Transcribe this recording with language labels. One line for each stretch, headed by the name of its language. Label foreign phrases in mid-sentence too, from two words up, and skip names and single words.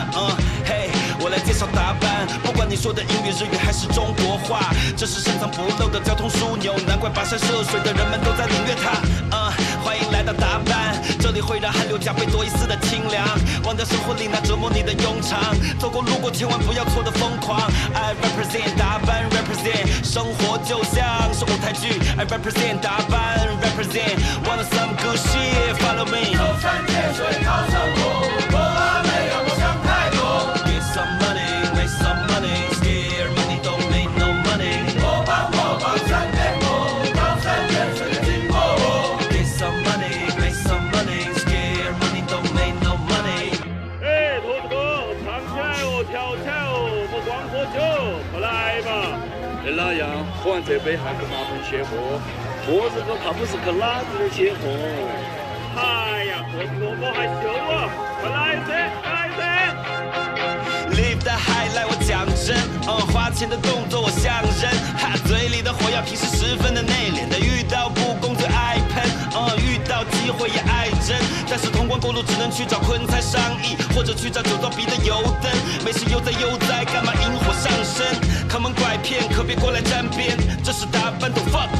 Chinese: 嘿，我来介绍大班，不管你说的英语日语还是中国话，这是深藏不露的交通枢纽，难怪跋山涉水的人们都在领略它。欢迎来到大班，这里会让汗流浃背多一丝的清凉，忘掉生活里那折磨你的庸常，走过路过千万不要错的疯狂。
English: I represent 大班 represent，
Chinese: 生活就像是舞台剧。
English: I represent 大班 represent， want some good shit follow me。
Chinese: 走山借水讨生活，国安没有想太多。
English: Get some money, make some money, scare money don't make no money。
Chinese: 我帮山边坡，高山远水的金箔。
English: Get some money, make some money, scare money don't make no money。
Chinese: 哎，兔子哥，唱起来哦，跳起来哦，不光喝酒，快来吧！跟哪样？喝完这杯还不麻烦卸货？兔子哥怕不是个拉子的卸货。哎呀，兔子哥我害羞啊！快来噻，来噻！
English: Live the high
Chinese: 来我讲真，花钱的动作我像人，嘴里的火药平时十分的内敛，但遇到不公最爱喷，遇到机会也爱争，但是通关过路只能去找坤才商议，或者去找酒糟鼻的油灯，没事悠哉悠哉，干嘛引火上身？坑蒙拐骗可别过来沾边，这是大班懂风。